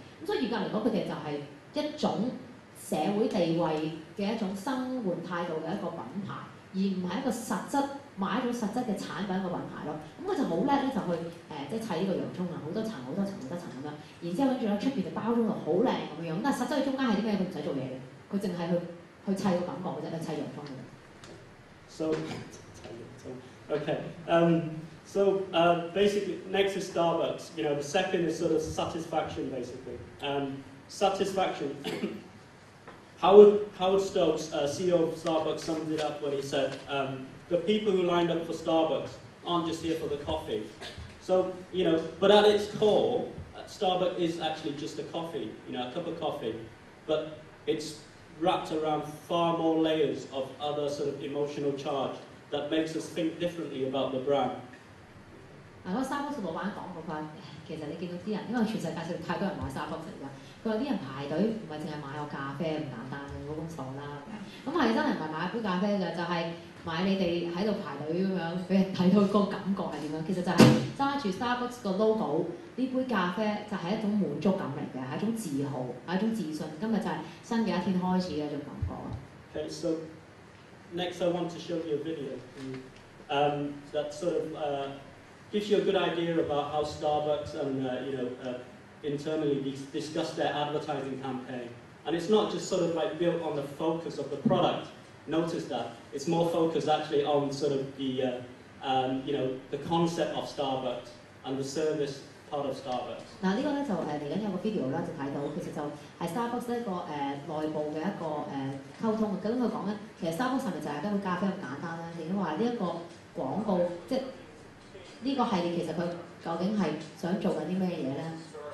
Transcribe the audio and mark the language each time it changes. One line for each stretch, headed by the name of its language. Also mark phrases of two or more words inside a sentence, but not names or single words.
Cantonese: 咁所以嚴格嚟講，佢哋就係一種社會地位嘅一種生活態度嘅一個品牌，而唔係一個實質賣一種實質嘅產品個品牌咯。咁佢就好叻咧，就去即係砌呢個洋葱啊，好多層咁樣，然之後跟住咧出邊就包裝到好靚咁樣，但係實質佢中間係啲咩？佢唔使做嘢嘅，佢淨係去砌個感覺嘅啫，去砌洋葱嘅。
English: Basically, next is Starbucks. The second is sort of satisfaction, basically. Satisfaction. Howard Stokes, CEO of Starbucks, summed it up when he said, the people who lined up for Starbucks aren't just here for the coffee. So, but at its core, Starbucks is actually just a coffee, a cup of coffee. But it's wrapped around far more layers of other sort of emotional charge that makes us think differently about the brand.
Cantonese: 嗱，嗰 Starbucks 老闆講過佢，其實你見到啲人，因為全世界上太多人買 Starbucks 嚟㗎，佢話啲人排隊唔係淨係買個咖啡咁簡單嘅嗰種數啦。咁係真係唔係買杯咖啡嘅，就係買你哋喺度排隊咁樣，俾人睇到個感覺係點樣。其實就係揸住 Starbucks 個 logo， 呢杯咖啡就係一種滿足感嚟嘅，係一種自豪，係一種自信。今日就係新嘅一天開始嘅一種感覺。
English: Okay, so next I want to show you a video that sort of gives you a good idea about how Starbucks and internally discuss their advertising campaign. And it's not just sort of like built on the focus of the product. Notice that it's more focused actually on sort of the concept of Starbucks and the service part of Starbucks.
Cantonese: 嗱，呢個咧就嚟緊有個 video 啦，就睇到其實就係 Starbucks 一個內部嘅一個溝通嘅。咁佢講咧，其實 Starbucks 係咪就係一杯咖啡咁簡單咧？亦都話呢一個廣告，即係呢個系列其實佢究竟係想做緊啲咩嘢咧？